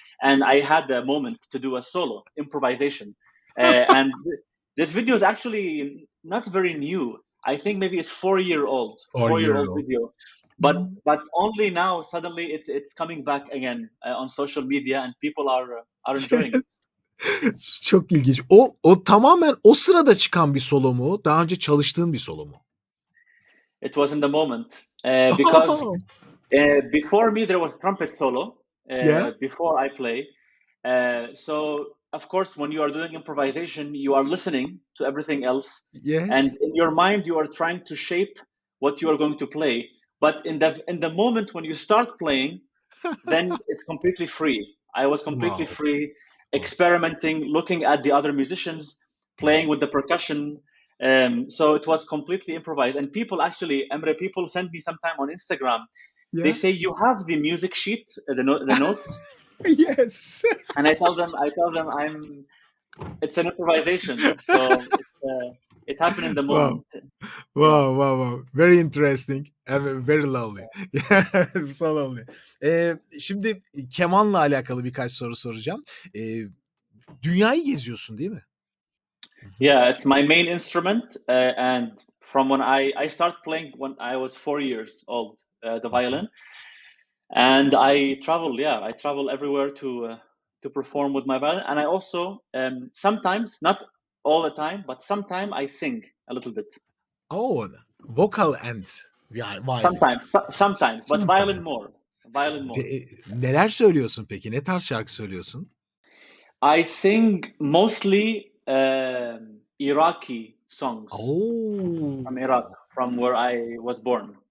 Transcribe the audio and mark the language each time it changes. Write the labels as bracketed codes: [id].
[en] And I had a moment to do a solo improvisation. And this video is actually not very new. I think maybe it's 4-year-old video. But only now suddenly it's coming back again on social media and people are enjoying it. [tr] Çok ilginç. O tamamen o sırada çıkan bir solo mu? Daha önce çalıştığın bir solo mu? [en] It was in the moment. Because before me there was trumpet solo before I play. So of course when you are doing improvisation you are listening to everything else. And in your mind you are trying to shape what you are going to play. But in the moment when you start playing, then it's completely free. I was completely free, experimenting, looking at the other musicians, playing with the percussion, So it was completely improvised. And people actually, Emre, people send me sometime on Instagram. They Yeah. say, you have the music sheet, the notes. Yes. And I tell them, it's an improvisation. So it happened in the Wow. moment. Yeah. Wow. Very interesting and very lovely. So lovely. [tr] Şimdi kemanla alakalı birkaç soru soracağım. Dünyayı geziyorsun değil mi? [en] Yeah, it's my main instrument. And from when I started playing when I was 4 years old, the violin. And I travel everywhere to perform with my violin. And I also, sometimes, not all the time, but sometimes I sing a little bit. Oh, vocal and violin. Sometimes, but violin more. [tr] Neler söylüyorsun peki? Ne tarz şarkı söylüyorsun? [en] I sing mostly Iraqi songs from Iraq, from where I was born.